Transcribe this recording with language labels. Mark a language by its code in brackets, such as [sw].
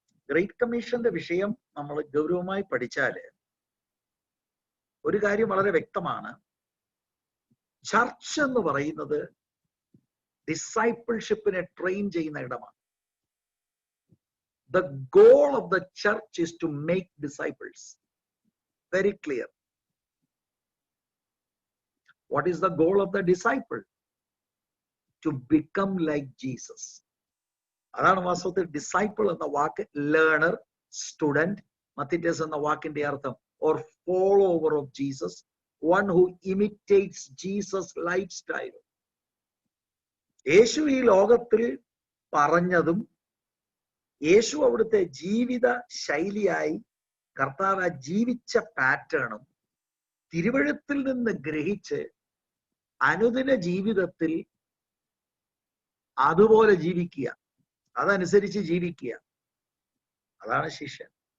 [ml] Great കമ്മീഷന്റെ വിഷയം നമ്മൾ ഗൗരവമായി പഠിച്ചാല് ഒരു കാര്യം വളരെ വ്യക്തമാണ്. ചർച്ച് എന്ന് പറയുന്നത് ഡിസൈപ്പിൾഷിപ്പിനെ ട്രെയിൻ ചെയ്യുന്ന ഇടമാണ്. [en] The goal of the church is to make disciples. Very clear. What is the goal of the disciple? To become like Jesus. [ml] അതാണ് വാസ്തവത്തിൽ ഡിസൈപ്പിൾ എന്ന വാക്ക്. [en] learner, student, [ml] മത്തിറ്റസ് എന്ന വാക്കിന്റെ അർത്ഥം [en] or follower of Jesus, one who imitates Jesus lifestyle. [ml] യേശു ഈ ലോകത്തിൽ പറഞ്ഞതും യേശു അവിടുത്തെ ജീവിത ശൈലിയായി കർത്താവ് ജീവിച്ച പാറ്റേണും തിരുവഴുത്തിൽ നിന്ന് ഗ്രഹിച്ച് അനുദിന ജീവിതത്തിൽ അതുപോലെ ജീവിക്കുക, അതനുസരിച്ച് ജീവിക്കുക, അതാണ് ശിഷ്യൻ.